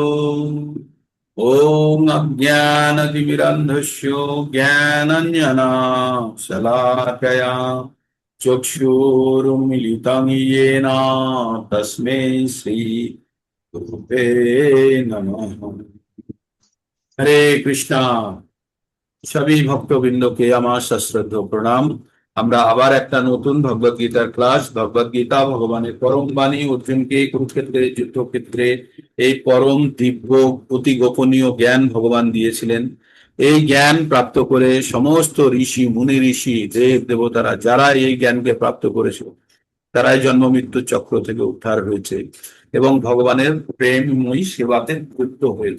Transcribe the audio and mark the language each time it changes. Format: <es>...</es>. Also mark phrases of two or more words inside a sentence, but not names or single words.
<sa>ओम अज्ञानतिमिरन्धस्य ज्ञानाञ्जनशलाकया चक्षुरुन्मिलितं येन तस्मै श्री गुरुवे नमः। हरे कृष्णा।</sa> <bn>সবই ভক্তবৃন্দকে আমার সশ্রদ্ধ প্রণাম। আমরা আবার একটা নতুন ভগবদ গীতার ক্লাস, ভগবদ গীতা ভগবানের পরম বাণী, অর্জুনকে কুরুক্ষেত্রের যুদ্ধক্ষেত্রে এই পরম দিব্য অতি গোপনীয় জ্ঞান ভগবান দিয়েছিলেন। এই জ্ঞান প্রাপ্ত করে সমস্ত ঋষি মুনি, ঋষি দেব দেবতারা যারা এই জ্ঞানকে প্রাপ্ত করেছে তারাই জন্ম মৃত্যু চক্র থেকে উদ্ধার হয়েছে এবং ভগবানের প্রেমময়ী সেবাতে যুক্ত হয়েছে।</bn>